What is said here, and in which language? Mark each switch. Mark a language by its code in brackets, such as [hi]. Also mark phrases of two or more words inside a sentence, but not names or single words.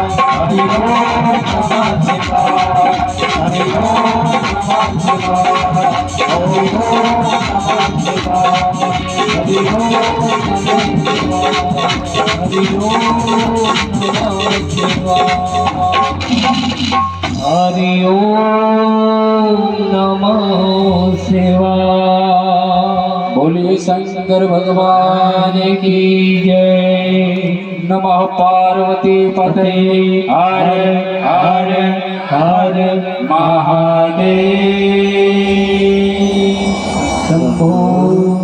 [sa] हरि ओम नमः शिवाय, हरि ओम नमः शिवाय, ओम नमः शिवाय, हरि ओम नमः शिवाय, हरि ओम नमः शिवाय, हरि ओम नमः शिवाय। [hi] बोलिए शंकर भगवान की जय। नमः पार्वती पते हर हर हर महादेव। शंभो